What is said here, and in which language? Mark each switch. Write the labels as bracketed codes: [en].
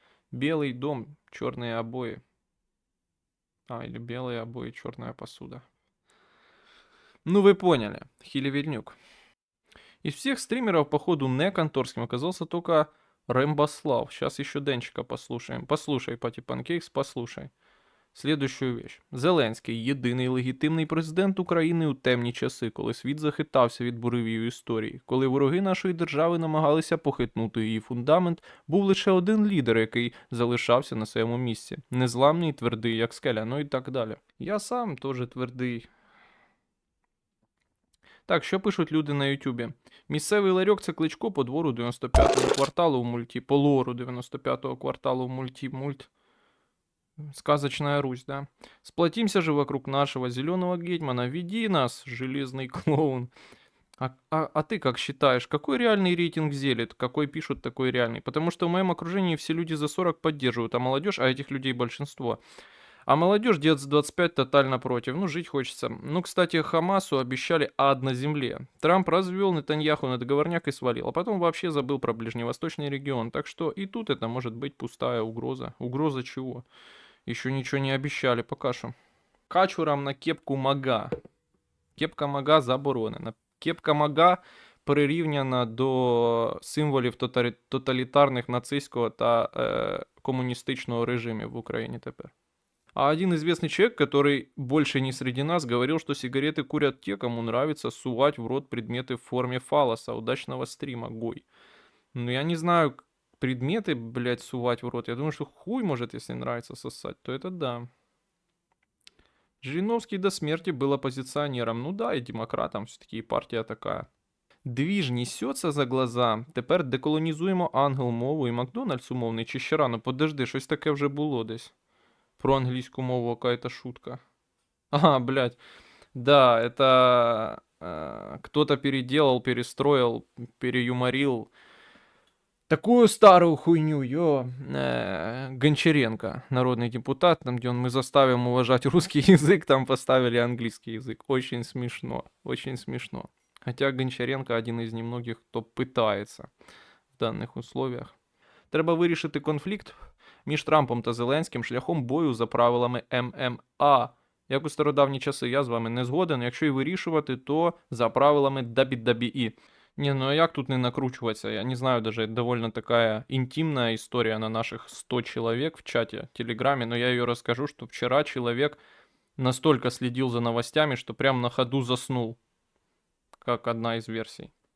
[ru] Белый дом, черные обои. Или белые обои, черная посуда. Ну вы поняли, Хилевельнюк. Из всех стримеров, походу, не конторским оказался только Рэмбослав. Сейчас еще Денчика послушаем. Послушай, Пати Панкейкс, послушай. Следующую вещь. [uk] Зеленський – єдиний легітимний президент України у темні часи, коли світ захитався від буревію історії, коли вороги нашої держави намагалися похитнути її фундамент, був лише один лідер, який залишався на своєму місці. Незламний, твердий, як скеля, ну і так далі. Я сам теж твердий. Так, що пишуть люди на Ютубі? Місцевий ларьок – це кличко по двору 95-го кварталу в мульті, по лору 95-го кварталу в мульт. [ru] Сказочная Русь, да. Сплотимся же вокруг нашего зеленого гетьмана. Веди нас, железный клоун. А ты как считаешь, какой реальный рейтинг Зелит? Какой пишут, такой реальный? Потому что в моем окружении все люди за 40 поддерживают, а молодежь, а этих людей большинство. А молодежь где-то за 25 тотально против. Ну, жить хочется. Ну, кстати, Хамасу обещали ад на земле. Трамп развел Нетаньяху на договорняк и свалил. А потом вообще забыл про ближневосточный регион. Так что и тут это может быть пустая угроза. Угроза чего? Еще ничего не обещали, [uk] пока що. Качурам на кепку мага. Кепка мага заборонена. Кепка мага прирівняна до символів тоталітарних нацистського та комуністичного режимів в Україні тепер. [ru] А один известный человек, который больше не среди нас, говорил, что сигареты курят те, кому нравится сувать в рот предметы в форме фалоса. Удачного стрима, Гой. Ну, я не знаю, предметы, блядь, сувать в рот. Я думаю, что хуй может, если нравится сосать, то это да. Жириновский до смерти был оппозиционером. Ну да, и демократом, все-таки и партия такая. [uk] Двіж несеться за глаза. Тепер деколонізуємо ангел-мову і Макдональдс умовний чи ще рано. Подожди, щось таке вже було десь. Про англійську мову [ru] какая-то шутка. Ага, блядь. Да, это кто-то переделал, перестроил, переюморил такую старую хуйню, Гончаренко, народный депутат, там, где мы заставим уважать русский язык, там поставили английский язык. Очень смешно, очень смешно. Хотя Гончаренко один из немногих, [uk] хто питається [ru] в даних условиях. [uk] Треба вирішити конфлікт між Трампом та Зеленським шляхом бою за правилами ММА. Як у стародавні часи, я з вами не згоден. Якщо і вирішувати, то за правилами WWE. [ru] Не, ну а як тут не накручиваться? Я не знаю, даже это довольно такая интимная история на наших 100 человек в чате, Телеграме, но я ее расскажу, что вчера человек настолько следил за новостями, что прям на ходу заснул, как одна из версий.